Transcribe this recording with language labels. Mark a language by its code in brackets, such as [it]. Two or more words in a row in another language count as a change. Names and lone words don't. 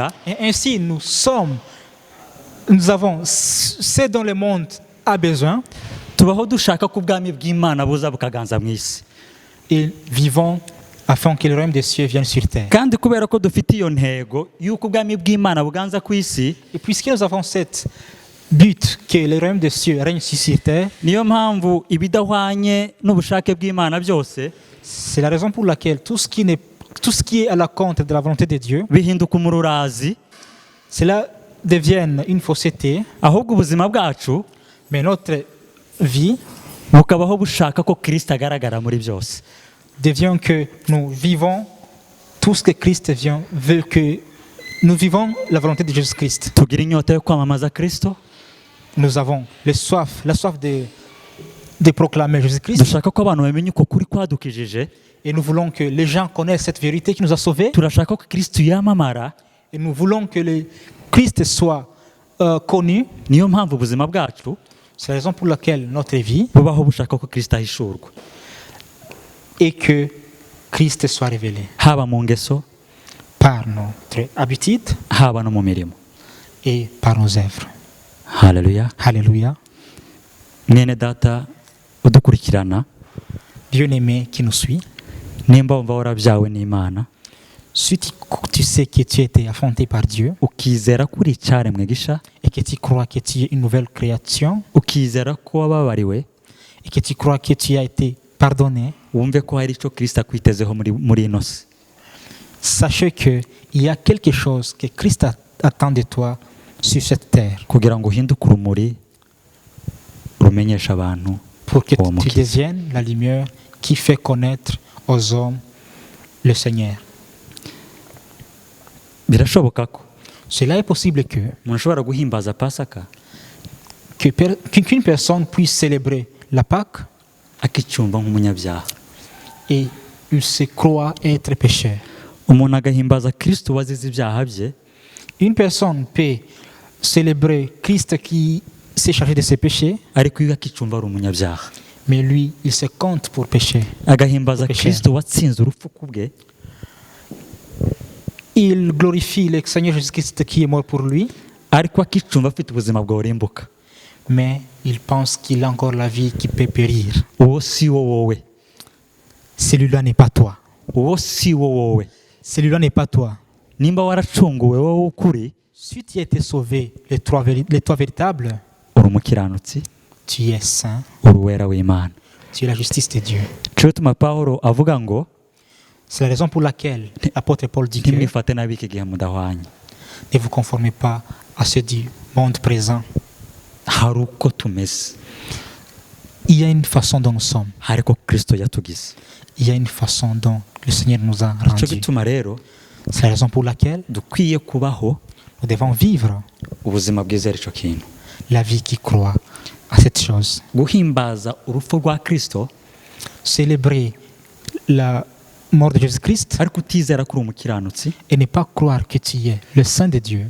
[fr] Et ainsi, nous avons ce dont le monde a besoin [rw] tubaho dushaka ko ubwami bw'Imana buza bukaganza mu isi. [fr] et vivons afin que le royaume des cieux vienne sur terre. [rw] Kandi kubera ko dufite iyo ntego y'uko ubwami bw'Imana buganza ku isi, [fr] Et puisque nous avons cette but que le royaume des cieux règne ici sur terre, [rw] niyo mpamvu ibidahwanye n'ubushake bw'Imana byose [fr] c'est la raison pour laquelle tout ce qui est à la contre de la volonté de Dieu, [rw] bihinduka umururazi, [fr] cela devient une fausseté, [rw] ahubwo ubuzima bwacu [fr] mais notre vie [rw] bukabaho bushaka ko Kristo agaragara muri byose. [fr] devient que nous vivons tout ce que Christ veut que nous vivons la volonté de Jésus-Christ. [rw] Tugira inyota yo kwamamaza Kristo, [fr] Nous avons la soif de proclamer Jésus-Christ, [rw] dushaka ko abantu bamenya uko kuri kwadukijije, [fr] et nous voulons que les gens connaissent cette vérité qui nous a sauvés, [rw] turashaka ko Kristo yamamara, [fr] et nous voulons que le Christ soit connu. [rw] niyo mpamvu ubuzima bwacu [fr] C'est la raison pour laquelle notre vie [rw] bubaho bushaka ko Kristo ahishurwa, [fr] est que Christ soit révélé [rw] haba mu ngeso, [fr] par notre habitude [rw] haba no mu mirimo. [fr] et par nos œuvres. [rw] Haleluya. [fr] Alléluia. [rw] Mwene data udukurikirana, [fr] Bien-aimé qui nous suit, [rw] nimba wumva warabyawe n'Imana, [fr] si tu sais que tu as été enfanté par Dieu [rw] ukizera ko uri icyaremwe gisha, [fr] et que tu crois que tu es une nouvelle création [rw] ukizera ko wababariwe, [fr] et que tu crois que tu as été pardonné, [rw] wumve ko hari icyo Kristo akwitezeho muri ino si. [fr] sachez qu'il y a quelque chose que Christ attend de toi sur cette terre [rw] kugira ngo uhinduke urumuri rumenyesha abantu [fr] pour que [rw] uwo [fr] tu [rw] mukiza. [fr] deviennes la lumière qui fait connaître aux hommes le Seigneur. [rw] Birashoboka ko [fr] Cela est possible que [rw] umuntu ashobora guhimbaza pasaka [fr] qu'une personne puisse célébrer la Pâque [rw] akicyumva nk'umunyabyaha, [fr] et il se croit être pécheur. [rw] umuntu agahimbaza Kristo wazize ibyaha bye, [fr] Une personne peut célébrer Christ qui s'est chargé de ses péchés, [rw] ariko iyo akicyumva ari umunyabyaha. [fr] mais lui, il se compte pour pécher. [rw] Agahimbaza [fr] Péché. [rw] Kristo watsinze urupfu ku bwe, [fr] Il glorifie le Seigneur Jésus-Christ qui est mort pour lui, [rw] ariko akicyumva afite ubuzima bworimbuka. [fr] mais il pense qu'il a encore la vie qui peut périr. [rw] Uwo si wo wowe, [fr] Celui-là n'est pas toi. [rw] uwo si wo wowe. [fr] Celui-là n'est pas toi. [rw] Nimba waracunguwe wowe ukuri, [fr] Si tu as été sauvé, les trois véritables, [rw] uri umukiranutsi, [fr] tu es saint, [rw] uri uwera w'Imana. [fr] tu es la justice de Dieu. [rw] Cyo gituma Pawulo avuga ngo [fr] C'est la raison pour laquelle l'apôtre Paul dit que [rw] ntimwifate nabi iki gihe mudahwanye. [fr] ne vous conformez pas à ceux du monde présent. [rw] Hari uko tumeze, [fr] Il y a une façon dont nous sommes. [rw] ariko Kristo yatugize. [fr] Il y a une façon dont le Seigneur nous a [rw] Cyo [fr] rendus. [rw] gituma rero [fr] C'est la raison pour laquelle [rw] dukwiye kubaho [fr] nous devons vivre [rw] ubuzima bwizera icyo kintu. [fr] la vie qui croit à cette chose. [rw] Guhimbaza urupfu rwa Kristo, [fr] Célébrer la mort de Jésus-Christ [rw] ariko utizera ko uri umukiranutsi, [fr] et ne pas croire que tu es le Saint de Dieu